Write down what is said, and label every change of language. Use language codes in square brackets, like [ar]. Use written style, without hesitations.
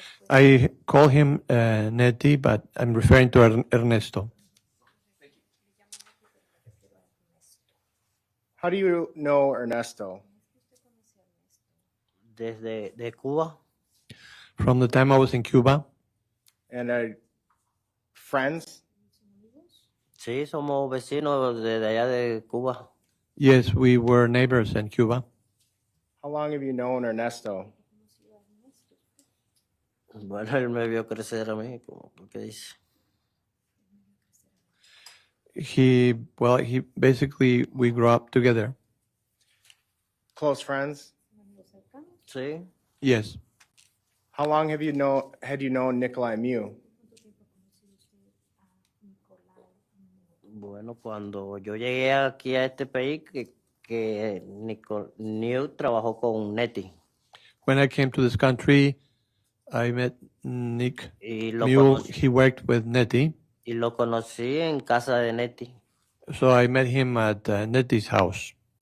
[en] I call him Nettie, but I'm referring to Ernesto. How do you know Ernesto? [es] Desde de Cuba. [en] From the time I was in Cuba. And friends? [es] Sí, somos vecinos de allá de Cuba. [en] Yes, we were neighbors in Cuba. How long have you known Ernesto? [es] Bueno, él me vio crecer a mí, como porque dice. [en] He basically, we grew up together. Close friends? [es] Sí. [en] Yes. How long had you known Nicolae Miu? [es] Bueno, cuando yo llegué aquí a este país, que Nicolae Miu trabajó con Nettie. [en] When I came to this country, I met Nick Miu. He worked with Nettie. [es] Y lo conocí en casa de Nettie. [en] So I met him at Nettie's house.